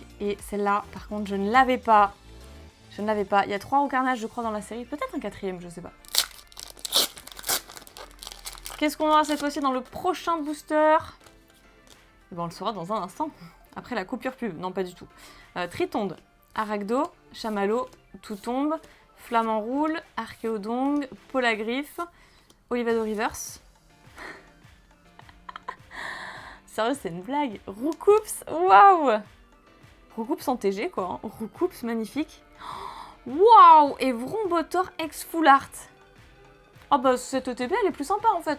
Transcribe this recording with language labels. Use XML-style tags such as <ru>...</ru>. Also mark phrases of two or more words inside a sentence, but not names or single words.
<fr>Et celle-là, par contre, je ne l'avais pas. Il y a 3 Roucarnages, je crois, dans la série. Peut-être un 4e, je sais pas. Qu'est-ce qu'on aura cette fois-ci dans le prochain booster? On le saura dans un instant. Après la coupure pub. Non, pas du tout. Tritonde, Aragdo, Chamallow, Toutombe, Flamant Roule, Archéodong, Polagriffe, Olivado Reverse. Sérieux, c'est une blague. Roucoups, waouh. Roucoups en TG, quoi. Hein. Roucoups, magnifique. Waouh! Et Vrombotor X</fr> <en>Full Art.</en> <fr>Ah bah cette ETB elle est plus sympa en fait.</fr>